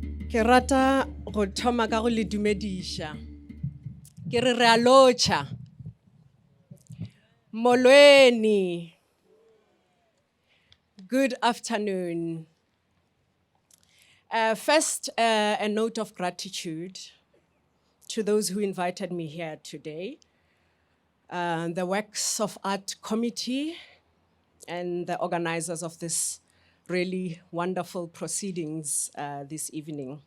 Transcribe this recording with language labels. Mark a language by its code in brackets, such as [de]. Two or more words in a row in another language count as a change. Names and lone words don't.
[nso] Ke rata go thoma ka go le dumedisha. Ke re a lotšha. Molweni. [en] Good afternoon. First, a note of gratitude to those who invited me here today. The Works of Art Committee and the organizers of this really wonderful proceedings this evening.